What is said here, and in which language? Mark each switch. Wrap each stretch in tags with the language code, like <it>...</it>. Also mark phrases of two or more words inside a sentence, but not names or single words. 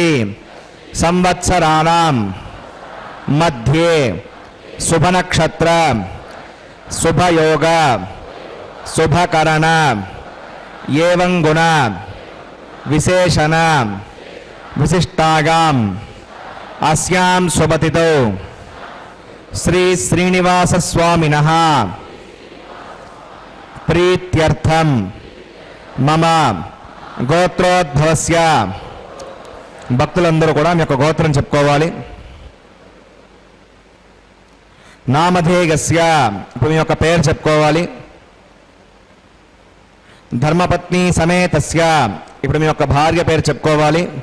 <sa>संवत्सराणां मध्ये शुभनक्षत्र शुभयोग शुभकरण एवं गुण विशेषण विशिष्टागाम अस्यां शुभतिथौ श्री श्रीनिवास स्वामिनः प्रीत्यर्थम मम गोत्रोद्भवस्य</sa> <te>భక్తులందరూ కూడా మీ యొక్క గోత్రం చెప్పుకోవాలి. నామధేయస్య ఇప్పుడు మీ యొక్క పేరు చెప్పుకోవాలి.</te> <sa>ధర్మపత్ని సమేతస్య</sa> <te>ఇప్పుడు మీ యొక్క భార్య పేరు చెప్పుకోవాలి.</te>